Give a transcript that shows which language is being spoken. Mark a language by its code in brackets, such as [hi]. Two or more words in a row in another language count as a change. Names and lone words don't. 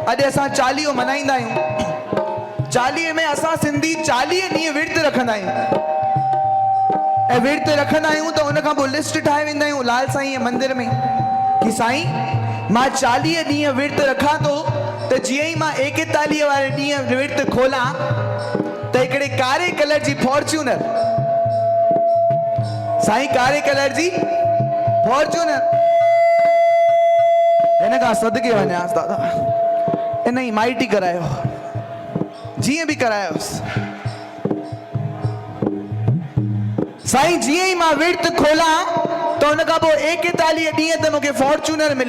[sd] अॼु असां चालीहो मनाईंदा आहियूं। चालीहे में असां सिंधी 40 ॾींहं विर्त रखंदा आहियूं ऐं विर्त रखंदा आहियूं त उन खां पोइ लिस्ट ठाहे वेंदा आहियूं लाल साईं जे मंदिर में कि साईं मां 40 ॾींहं विर्त रखां थो त जीअं ई मां 41 वारे ॾींहं विर्त खोलां त हिकिड़े कारे कलर जी फॉर्च्यूनर, साईं कारे कलर जी फॉर्च्यूनर, हिन खां सदके वञांसि दादा, इन ई माइटी करायो, जीअं बि करायोसि। साईं जीअं ई मां विर्त खोलां त उन खां पोइ 41 ॾींहं त मूंखे फॉर्च्यूनर मिले।